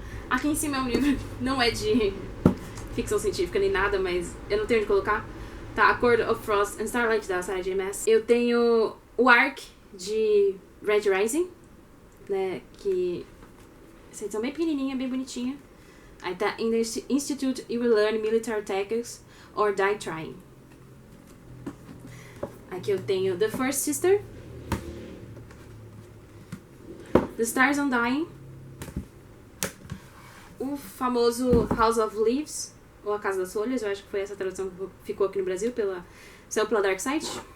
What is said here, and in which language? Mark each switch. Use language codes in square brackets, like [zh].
[pt] Aqui em cima é um livro, não é de ficção científica nem nada, mas eu não tenho onde colocar. Tá, A Chord of Frost and Starlight, da Sarah J. Maas. Eu tenho o Ark, de Red Rising, né, que essa edição bem pequenininha, bem bonitinha. Aí tá, [en] In the Institute you will learn military tactics or die trying. [pt] Aqui eu tenho The First Sister, The Stars Undying, o famoso House of Leaves, ou A Casa das Folhas, eu acho que foi essa tradução que ficou aqui no Brasil, saiu pela Dark Side.